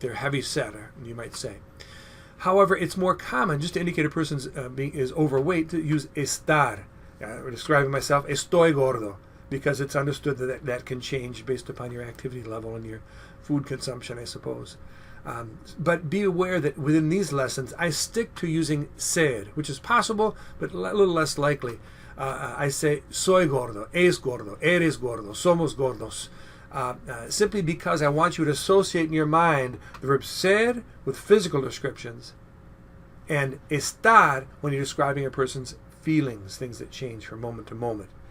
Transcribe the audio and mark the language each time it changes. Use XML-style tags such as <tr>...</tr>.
<en>They're heavy set, you might say. However, it's more common, just to indicate a person is overweight, to use estar. Describing myself,</en> <es>estoy gordo,</es> <en>because it's understood that can change based upon your activity level and your food consumption, I suppose. But be aware that within these lessons, I stick to using ser, which is possible, but a little less likely. I say</en> <es>soy gordo, es gordo, eres gordo, somos gordos.</es> <en>Simply because I want you to associate in your mind the verb ser with physical descriptions, and estar when you're describing a person's feelings, things that change from moment to moment.</en>